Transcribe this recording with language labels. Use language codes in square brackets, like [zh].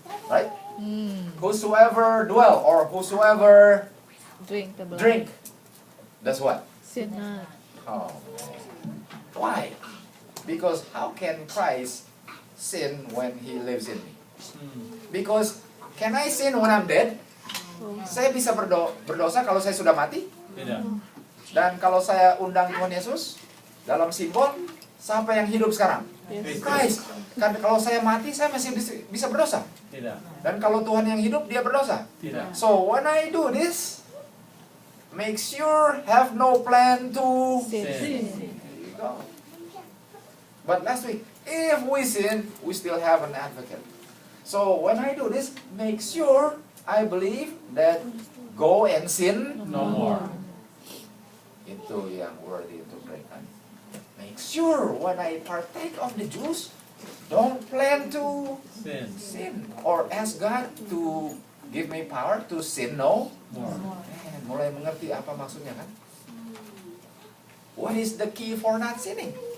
[en] Right? Whosoever dwell or whosoever Drink the blood. drink does what? Sin not. Oh, man. Why? Because how can Christ sin when He lives in me? Because can I sin when I'm dead? [id] Saya bisa berdosa kalau saya sudah mati? Tidak. Dan kalau saya undang Tuhan Yesus dalam simbol, siapa yang hidup sekarang? [en] Yes. Christ. [id] Kan kalau saya mati, saya masih bisa berdosa. Tidak. Dan kalau Tuhan yang hidup, dia berdosa. Tidak. [en] So when I do this, make sure have no plan to Sin. There you go. But last week, if we sin, we still have an advocate. So when I do this, make sure I believe that go and sin No more. [id] Itu yang [en] worthy to pray [id] kan. [en] Make sure when I partake of the juice, don't plan to Sin. sin or ask God to give me power to sin no More. [id] Man, mulai mengerti apa maksudnya kan? [en] What is the key for not sinning?